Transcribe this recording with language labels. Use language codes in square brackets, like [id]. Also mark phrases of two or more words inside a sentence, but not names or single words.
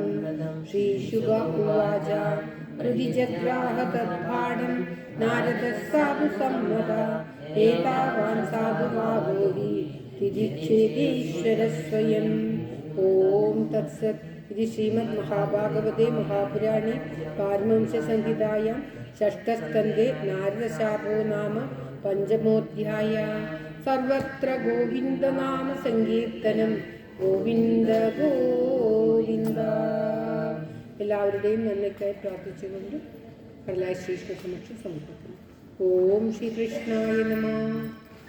[sa] ശ്രീശുക ഉവാച ഹൃദി ജഗ്രാഹ തദ്ഭാണം നാരദഃ സാധു സമ്മതഃ ഏതാവാൻ സാധുവാദോ ഹി തിദിച്ഛേദേശ്വരഃ സ്വയം. ഓം തത്സത്. ഇത് ശ്രീമദ് മഹാഭാഗവതേ മഹാപുരാണേ പാരമഹംസ്യസംഹിതായാം षष्ठस्कन्धे नारदशापो नाम पञ्चमोऽध्याय. सर्वत्र गोविन्दनाम सङ्कीर्तनं ഗോവിന്ദ ഗോവിന്ദ. [ml] എല്ലാവരുടെയും നന്മയ്ക്കായി പ്രാർത്ഥിച്ചുകൊണ്ട് കടലായ ശ്രീകൃഷ്ണ സമക്ഷം സമർപ്പിക്കുന്നു. [sa] ഓം ശ്രീകൃഷ്ണായ നമഃ.